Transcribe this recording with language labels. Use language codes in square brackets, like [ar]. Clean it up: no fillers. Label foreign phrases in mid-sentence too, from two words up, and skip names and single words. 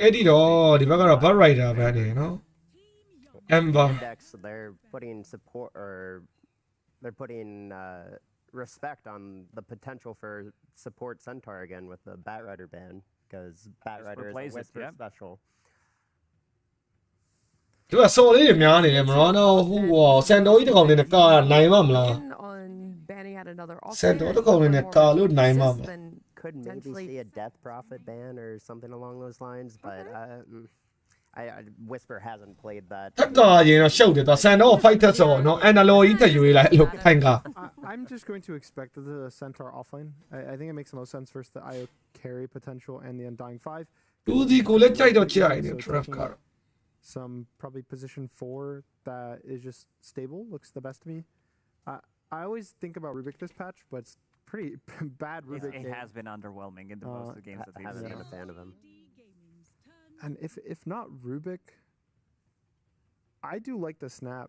[en] Yandex, they're putting support, or they're putting respect on the potential for support Centaur again with the Batrider ban, because Batrider is a Whisper special. [my] သူကစော်လေးတွေများနေတယ်မရောနော်ဟိုဆန်တော်ကြီးတစ်ကောင်နဲ့ကာနိုင်မှာမလား ဆန်တော်တစ်ကောင်နဲ့ကာလို့နိုင်မှာမလား [en] Could maybe see a Death Prophet ban or something along those lines, but Whisper hasn't played that. [my] တက်ကရင်တော့ရှုပ်တယ်တော့ဆန်တော် fight တက်ဆိုတော့အန်နာလိုကြီးတက်ယူလိုက်လို့ထိုင်က [en] I'm just going to expect the Centaur offline. I think it makes the most sense versus the IO carry potential and the Undying 5. [my] သူဒီကိုလည်းကြိုက်တော့ကြိုက်တယ် trap ကတော့ [en] Some probably position 4 that is just stable, looks the best to me. I always think about Rubik this patch, but it's pretty bad Rubik. It has been underwhelming in the most of the games that we've seen. I haven't been a fan of him. And if not Rubik, I do like the snap.